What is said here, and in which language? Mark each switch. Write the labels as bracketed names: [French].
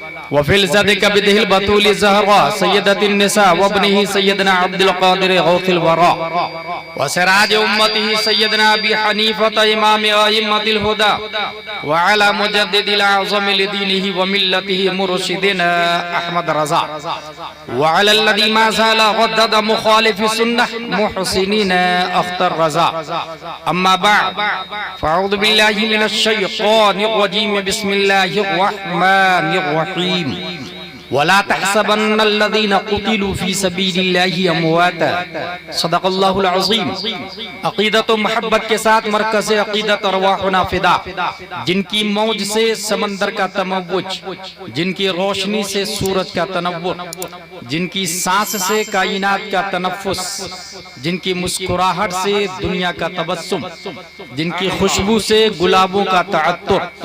[Arabic] وفلذة كبده البتول الزهراء سيدة النساء وابنه سيدنا عبد القادر غوث الوراء وسراج أمته سيدنا أبي حنيفة إمام أئمة الهدى وعلى مجدد الأعظم لدينه وملته مرشدنا أحمد رضا وعلى الذي ما زال غدد مخالف السنة محسنين أختر رضا. أما بعد فأعوذ بالله من الشيطان الرجيم بسم الله الرحمن الرحيم ولا تحسبن الذين قتلوا في سبيل الله أمواتا صدق الله العظيم. [Hindi] अक़ीदत मोहब्बत के साथ मरकज़ अक़ीदत अरवाहुना फ़िदा, जिनकी मौज से समंदर का तमव्वुज, जिनकी रोशनी से सूरज का तनव्वुर, जिनकी सांस से कायनात का तनफ़्फ़ुस, जिनकी मुस्कुराहट से दुनिया का तबस्सुम, जिनकी खुशबू से गुलाबों का तअत्तुर,